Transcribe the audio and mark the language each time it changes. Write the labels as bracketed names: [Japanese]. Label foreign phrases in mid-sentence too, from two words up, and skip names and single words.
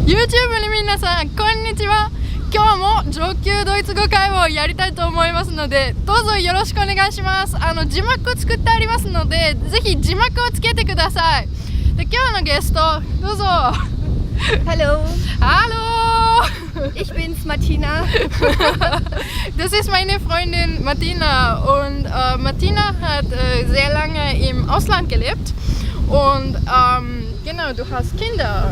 [Japanese] YouTube の皆さん、こんにちは。今日も上級ドイツ語会をやりたいと思いますので、どうぞよろしくお願いします。字幕を作ってありますので、ぜひ字幕をつけてください。で、今日のゲスト、どうぞ。 [German] Hallo, Hallo! ich bin's, Martina. Das ist meine Freundin Martina und Martina hat sehr lange im Ausland gelebt und genau, du hast Kinder.